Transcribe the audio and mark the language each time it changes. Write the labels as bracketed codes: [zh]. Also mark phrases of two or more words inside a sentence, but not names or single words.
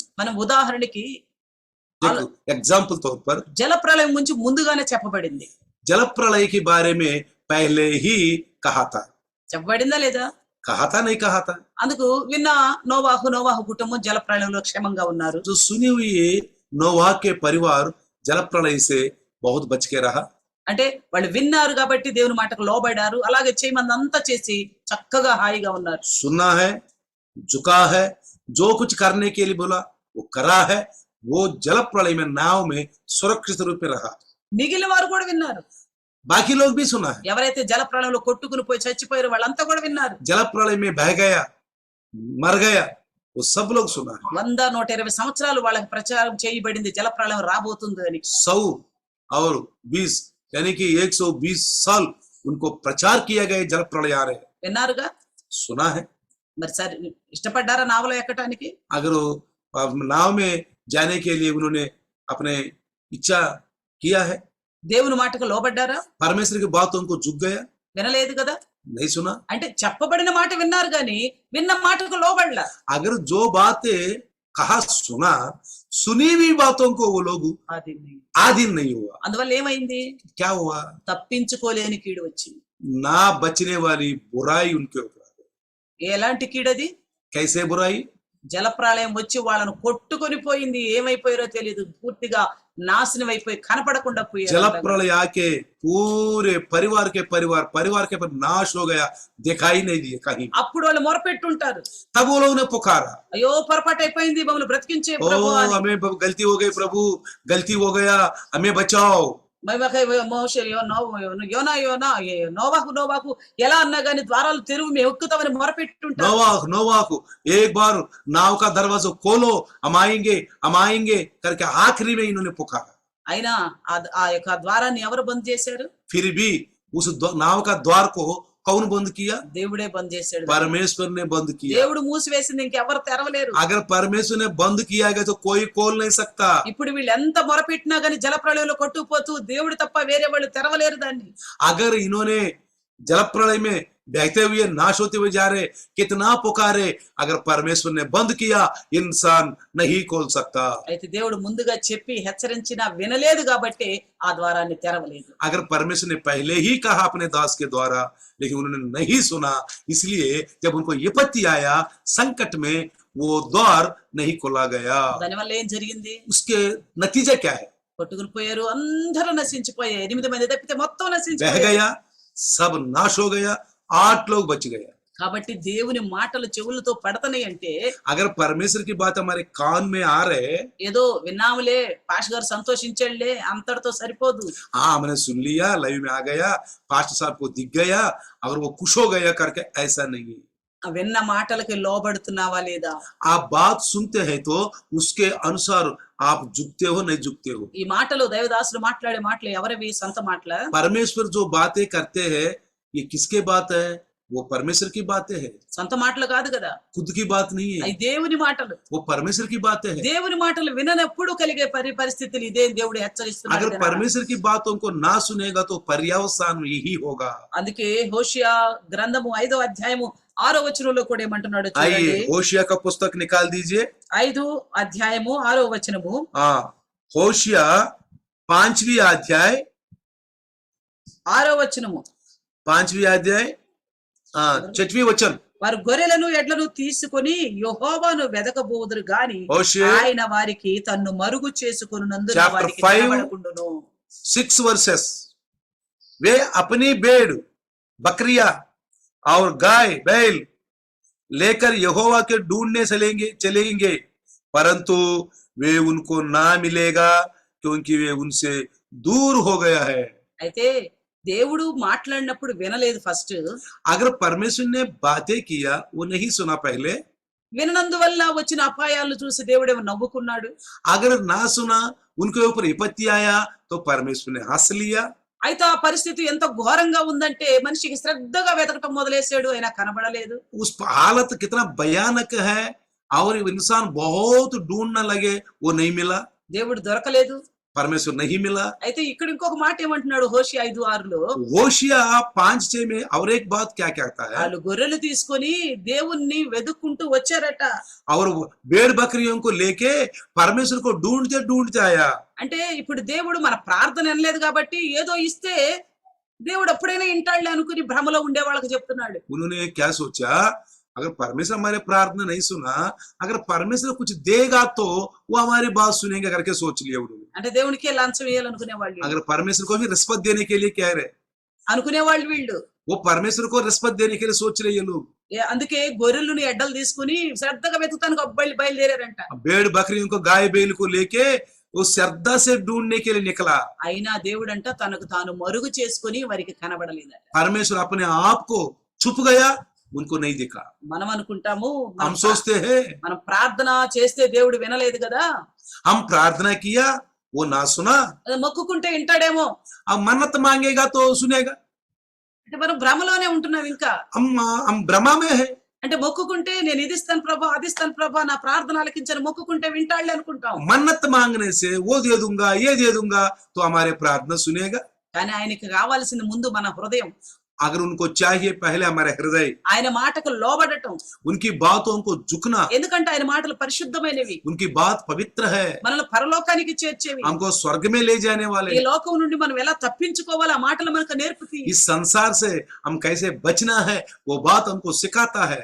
[te] మనం ఉదాహరణకి [hi] एग्जाम्पल तौर पर [te] జల ప్రళయం గురించి ముందుగానే చెప్పబడింది. [hi] जल प्रलय के बारे में पहले ही कहा था। [te] చెప్పబడిందా లేదా? [hi] कहा था नहीं कहा था? [te] అందుకు విన్న నోవాహు కుటుంబం జల ప్రళయంలో క్షేమంగా ఉన్నారు. [hi] जो सुनी हुई नोवाह के परिवार जल प्रलय से बहुत बच के रहा। [te] అంటే వాళ్ళు విన్నారు కాబట్టి దేవుని మాటకు లోబడ్డారు. అలాగే చేయమంది అంతా చేసి చక్కగా హాయిగా ఉన్నారు. [hi] सुना है, झुका है, जो कुछ करने के लिए बोला वो करा है। वो जल प्रलय में नाव में सुरक्षित रूप में रहा। [te] మిగిలిన వారు కూడా విన్నారు. [hi] बाकी लोग भी सुना है। [te] ఎవరైతే జల ప్రళయంలో కొట్టుకుని పోయి చచ్చిపోయారో వాళ్ళంతా కూడా విన్నారు. [hi] जल प्रलय में बह गया, मर गया, वो सब लोग सुना है। [te] 100-120 సంవత్సరాలు వాళ్ళకి ప్రచారం చేయబడింది జల ప్రళయం రాబోతుంది అని. [hi] 100 और 20 यानी कि 120 साल उनको प्रचार किया गया जल प्रलय आ रहे। [te] విన్నారుగా? [hi] सुना है। [te] మరి సరే ఇష్టపడ్డారా నావలో ఎక్కటానికి? [hi] अगर वो नाव में जाने के लिए उन्होंने अपने इच्छा किया है, [te] దేవుని మాటకు లోబడ్డారా? [hi] परमेश्वर की बातों को झुक गया, [te] వినలేదు కదా? [hi] नहीं सुना। [te] అంటే చెప్పబడిన మాట విన్నారు గాని విన్న మాటకు లోబడలా. [hi] अगर जो बातें कहा सुना, सुनी हुई बातों को वो लोग [te] అది [hi] आधीन नहीं हुआ। [te] అందువల్ల ఏమైంది? [hi] क्या हुआ? [te] తప్పించుకోలేని కీడు వచ్చింది. [hi] ना बचने वाली बुराई उनके ऊपर आ गई। [te] ఎలాంటి కీడది? [hi] कैसे बुराई? [te] జలప్రళయం వచ్చి వాళ్ళను కొట్టుకొని పోయింది. ఏమైపోయారో తెలియదు. పూర్తిగా నాశనం అయిపోయి కనపడకుండా [hi] जल [te] పోయారు. [hi] प्रलय आके पूरे परिवार के पर नाश हो गया, दिखाई नहीं दिए कहीं। [te] అప్పుడు వాళ్ళు మొరపెట్టుంటారు. [hi] तब वो लोगों ने पुकारा, [te] అయ్యో పొరపాటు అయిపోయింది, మమ్మల్ని బ్రతికించే [hi] ओ [te] ప్రభు అని. [hi] हमें गलती हो गई प्रभु, गलती हो गया, हमें बचाओ। [te] మోషే నోవాకు ఎలా అన్నా గానీ ద్వారాలు తెరువు మేము ఎక్కుతామని మొరపెట్టుంటారు. [hi] नोवाह एक बार नाव का दरवाजा खोलो, हम आएंगे करके आखिरी में इन्होंने पुकारा। [te] అయినా ఆ యొక్క ద్వారాన్ని ఎవరు బంద్ చేశారు? [hi] फिर भी उस नाव का द्वार को कौन बंद किया? [te] దేవుడే బంద్ చేశాడు. [hi] परमेश्वर ने बंद किया। [te] దేవుడు మూసివేసింది ఇంకెవరు తెరవలేరు. [hi] अगर परमेश्वर ने बंद किया गया तो कोई खोल नहीं सकता। [te] ఇప్పుడు వీళ్ళు ఎంత మొరపెట్టినా గానీ జల ప్రళయంలో కొట్టుకుపోతూ దేవుడు తప్ప వేరే వాళ్ళు తెరవలేరు దాన్ని. [hi] अगर इन्होंने जल प्रलय में बहते हुए नाश होते हुए जा रहे, कितना पुकारे, अगर परमेश्वर ने बंद किया इंसान नहीं खोल सकता। [te] అయితే దేవుడు ముందుగా చెప్పి హెచ్చరించినా వినలేదు కాబట్టి ఆ ద్వారాన్ని తెరవలేదు. [hi] अगर परमेश्वर ने पहले ही कहा अपने दास के द्वारा, लेकिन उन्होंने नहीं सुना, इसलिए जब उनको विपत्ति आया, संकट में, वो द्वार नहीं खोला गया। [te] దానివల్ల ఏం జరిగింది? [hi] उसके नतीजा क्या है? [te] కొట్టుకుని పోయారు. అందరూ నశించిపోయారు. 8 మంది తప్పితే మొత్తం [hi] बह [te] నశించిపోయారు. [hi] गया, सब नाश हो गया, 8 लोग बच गया। [te] కాబట్టి దేవుని మాటలు చెవులతో పడతనే అంటే [hi] अगर परमेश्वर की बात हमारे कान में आ रहे, [te] ఏదో విన్నాములే పాస్టర్ గారు సంతోషించాడులే అంతటితో సరిపోదు. [hi] हाँ हमने सुन लिया, लाइव में आ गया, पास्टर साहब को दिख गया और वो खुश हो गया करके, ऐसा नहीं। [te] ఆ విన్న మాటలకి లోబడుతున్నావా లేదా? [hi] आप बात सुनते हैं तो उसके अनुसार आप झुकते हो नहीं झुकते हो। [te] ఈ మాటలు దైవదాసులు మాట్లాడే మాటలు ఎవరివి? సొంత మాటల? [hi] परमेश्वर जो बातें करते हैं, ये किसके बात है? वो परमेश्वर की बातें है, [te] సొంత మాటలు కాదు కదా. [hi] खुद की बात नहीं है, [te] అవి దేవుని మాటలు. [hi] वो परमेश्वर की बातें है। [te] దేవుని మాటలు విననప్పుడు కలిగే పరిస్థితులు ఇదే దేవుడు హెచ్చరిస్తున్నాడు. [hi] अगर परमेश्वर की बातों को ना सुनेगा तो पर्यवसान यही होगा। [te] అందుకే హోషియా గ్రంథము 5వ అధ్యాయము 6వ వచనంలో కూడా ఏమంటున్నాడు చూడండి. [hi] आइए होशिया का पुस्तक निकाल दीजिए। [te] 5 అధ్యాయము 6వ వచనము. [hi] हाँ होशिया 5वीं अध्याय [te] 6వ వచనము. [hi] 5वीं अध्याय 6वीं वचन। [te] వారు గొర్రెలను ఎడ్లను తీసుకొని యెహోవాను వెదకబోదురు గాని [hi] होशिया [te] ఆయన వారికి తన్ను మరుగు చేసుకొనునందున [hi] Chapter [te] వారికి [hi] 5 [te] కనబడకుండును. [hi] 6 वर्सेस। वे अपनी भेड़, बकरियां और गाय बैल लेकर यहोवा के ढूंढने चलेंगे, परंतु वे उनको ना मिलेगा क्योंकि वे उनसे दूर हो गया है। [te] అయితే దేవుడు మాట్లాడినప్పుడు వినలేదు ఫస్ట్. [hi] अगर परमेश्वर ने बातें किया, वो नहीं सुना पहले। [te] విననందువల్ల వచ్చిన అపాయాలను చూసి దేవుడేమో నవ్వుకున్నాడు. [hi] अगर ना सुना, उनके ऊपर विपत्ति आया तो परमेश्वर ने हंस लिया। [te] అయితే ఆ పరిస్థితి ఎంత ఘోరంగా ఉందంటే మనిషికి శ్రద్ధగా వెతకటం మొదలేశాడు, అయినా కనబడలేదు. [hi] उस हालत कितना भयानक है और इंसान बहुत ढूंढने लगे, वो नहीं मिला, [te] దేవుడు దొరకలేదు. [hi] परमेश्वर नहीं मिला। [te] అయితే ఇక్కడ ఇంకొక మాట ఏమంటున్నాడు హోషియా 5:6లో, [hi] होशिया 5:6 में और एक बात क्या कहता है? [te] వాళ్ళు గొర్రెలు తీసుకొని దేవుణ్ణి వెతుక్కుంటూ వచ్చారట. [hi] और वो भेड़ बकरियों को लेके परमेश्वर को ढूंढते ढूंढते आया। [te] అంటే ఇప్పుడు దేవుడు మన ప్రార్థన వినలేదు కాబట్టి ఏదో ఇస్తే దేవుడు ఎప్పుడైనా వింటాడులే అనుకుని భ్రమలో ఉండే వాళ్ళకి చెప్తున్నాడు. [hi] उन्होंने क्या सोचा? अगर परमेश्वर हमारे प्रार्थना नहीं सुना, अगर परमेश्वर कुछ देगा तो वो हमारी बात सुनेंगे करके सोच लिया उन्होंने। [te] అంటే దేవునికే లంచం వేయాలనుకునే వాళ్ళు [hi] अगर परमेश्वर को भी रिश्वत देने के लिए कह रहे, [te] అనుకునే వాళ్ళు వీళ్ళు [hi] वो परमेश्वर को रिश्वत देने के लिए सोच रहे ये लोग। [te] అందుకే గొర్రెలను ఎడ్డలు తీసుకుని శ్రద్ధగా వెతుకుతానికి బయలుదేరారంట. [hi] भेड़ बकरी उनको गाय बैल को लेके वो श्रद्धा से ढूंढने के लिए निकला। [te] అయినా దేవుడంట తనకు తాను మరుగు చేసుకుని వారికి కనబడలేదట. [hi] परमेश्वर अपने आप को छुप गया, उनको नहीं दिखा। [te] మనం అనుకుంటాము [hi] हम सोचते हैं [te] మనం ప్రార్థన చేస్తే దేవుడు వినలేదు కదా, [hi] हम प्रार्थना किया वो ना सुना, [te] అది మొక్కుకుంటే వింటాడేమో [hi] अब मन्नत मांगेगा तो सुनेगा। [te] అంటే మనం భ్రమలోనే ఉంటున్నాం ఇంకా. [hi] हम भ्रमा में है। [te] అంటే మొక్కుకుంటే నేను ఇది ఇస్తాను ప్రభా అది ఇస్తాను ప్రభా నా ప్రార్థన ఆలకించని మొక్కుకుంటే వింటాడులే అనుకుంటాం. [hi] मन्नत मांगने से वो दे दूंगा ये दे दूंगा तो हमारे प्रार्थना सुनेगा। [te] కానీ ఆయనకి కావాల్సింది ముందు మన హృదయం. [hi] अगर उनको चाहिए पहले हमारे हृदय, [te] ఆయన మాటకు లోబడటం. [hi] उनकी बातों को झुकना, [te] ఎందుకంటే ఆయన మాటలు పరిశుద్ధమైనవి, [hi] उनकी बात पवित्र है, [te] మనల్ని పరలోకానికి చేర్చేవి. [hi] हमको स्वर्ग में ले जाने वाले। [te] ఈ లోకం నుండి మనం ఎలా తప్పించుకోవాలో ఆ మాటలు మనకు నేర్పుతాయి. [hi] इस संसार से हम कैसे बचना है वो बात हमको सिखाता है।